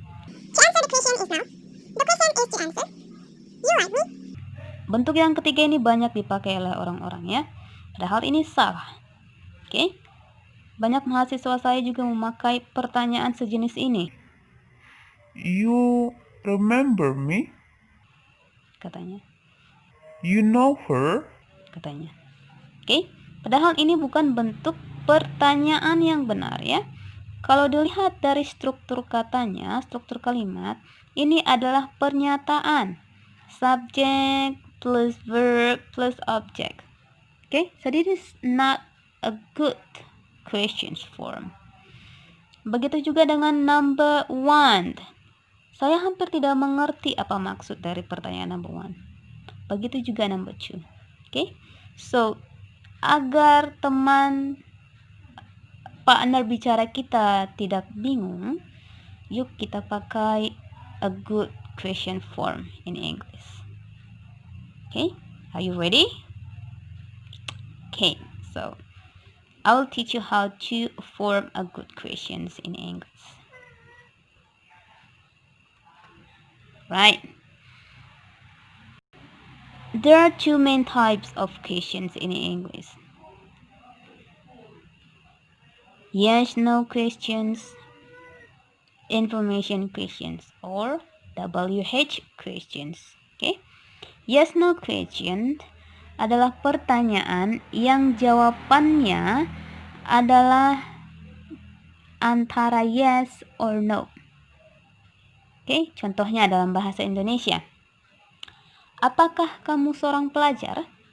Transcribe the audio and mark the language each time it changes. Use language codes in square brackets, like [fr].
[en] To answer the question is now. The question is to answer. You like me? [id] Bentuk yang ketiga ini banyak dipakai oleh orang-orang ya. Padahal ini salah. Oke? Banyak mahasiswa saya juga memakai pertanyaan sejenis ini, [en] You remember me? [id] katanya. [en] You know her? [id] Katanya. Oke? Padahal ini bukan bentuk pertanyaan yang benar ya. Kalau dilihat dari struktur katanya, struktur kalimat, ini adalah pernyataan. [en] Subject plus verb plus object. Okay, so this is not a good questions form. [id] Begitu juga dengan number one. Saya hampir tidak mengerti apa maksud dari pertanyaan number one. Begitu juga number two. Okay, so agar teman partner bicara kita tidak bingung, yuk kita pakai [en] a good question form in English. Okay, are you ready? Okay, so I will teach you how to form a good questions in English. Right. There are two main types of questions in English. Yes, no questions, information questions, or WH questions. Okay? [id] Yes, no question adalah pertanyaan yang jawabannya adalah antara [en] yes or no. [id] Oke, contohnya dalam bahasa Indonesia. Apakah kamu seorang pelajar?